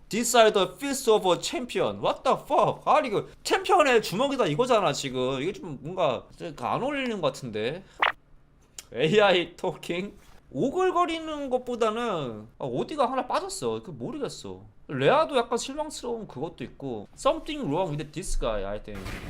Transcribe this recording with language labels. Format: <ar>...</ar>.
<en>These are the fists of a champion. What the fuck?</en> <ko>아니 이거 챔피언의 주먹이다 이거잖아 지금. 이게 좀 뭔가 안 어울리는 것 같은데. AI 토킹? 오글거리는 것보다는 어디가 하나 빠졌어. 그 모르겠어. 레아도 약간 실망스러운 그것도 있고.</ko> <en>Something wrong with this guy, I think.</en>